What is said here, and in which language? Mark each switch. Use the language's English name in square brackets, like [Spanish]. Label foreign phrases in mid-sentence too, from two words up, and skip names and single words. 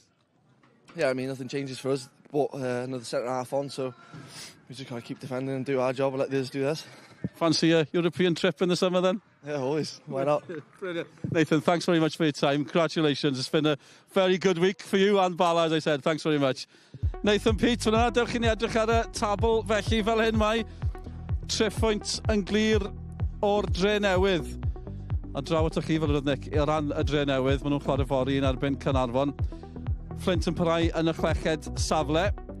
[English] Yeah, I mean, nothing changes for us. Brought another centre half on, so we just got to keep defending and do our job and let the others do theirs. Fancy a European trip in the summer then? Yeah, always. Why not? Brilliant. Nathan, thanks very much for your time. Congratulations. It's been a very good week for you and Bala, as I said. Thanks very much. [Welsh] Nathan Peate, fyna, dewch i ni edrych ar y tabl felly fel hyn mae 3 pwynt yn glir o'r Dre Newydd. A draw atoch chi fel ydych Nick, o ran y Dre Newydd, maen nhw'n chwarae fori yn erbyn Carnarvon. Fflint yn parhau yn y chweched safle.